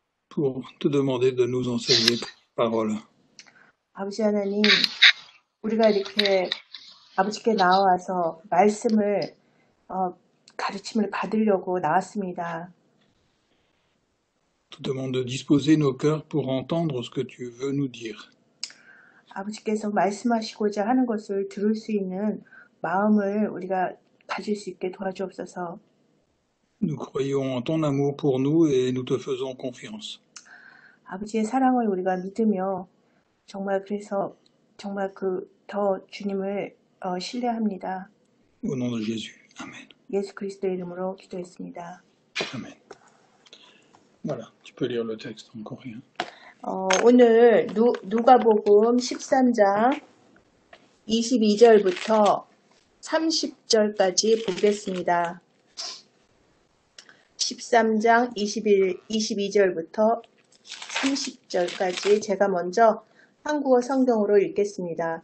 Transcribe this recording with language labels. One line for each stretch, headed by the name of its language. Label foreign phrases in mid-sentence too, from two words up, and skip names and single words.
French: pour te demander de nous enseigner ta parole.
Korean: 아버지 하나님, 우리가 이렇게 아버지께 나와서 말씀을 가르침을 받으려고 나왔습니다.
French: Te demande de disposer nos cœurs pour entendre ce que tu veux nous dire.
Korean: 아버지께서 말씀하시고자 하는 것을 들을 수 있는 마음을 우리가 가질 수 있게 도와주옵소서.
French: Nous croyons en ton amour pour nous et nous te faisons confiance.
Korean: 아버지의 사랑을 우리가 믿으며 정말 그래서 정말 더 주님을 신뢰합니다.
French: Au nom de Jésus. Amen.
Korean: 예수 그리스도의 이름으로 기도했습니다. Amen.
French: Voilà, tu peux lire le texte en coréen.
Korean: 오늘 누가복음 13장 22절부터 30절까지 보겠습니다. 13장 22절부터 30절까지 제가 먼저 한국어 성경으로 읽겠습니다.